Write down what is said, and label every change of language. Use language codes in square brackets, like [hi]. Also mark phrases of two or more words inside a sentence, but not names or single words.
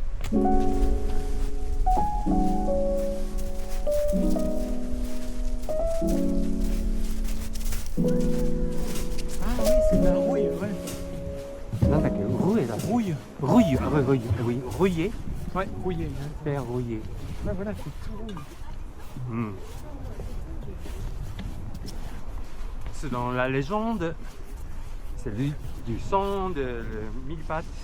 [fr] Ah oui, c'est de la rouille, ouais. [ja] なんだっけ、rouilleだ。 [fr] Rouille. Rouille, ah ouais, rouille, oui, rouillé. Ouais, rouillé. Faire rouillé. Ouais, voilà, c'est tout rouille. Hmm. C'est dans la légende. C'est du sang de mille pattes.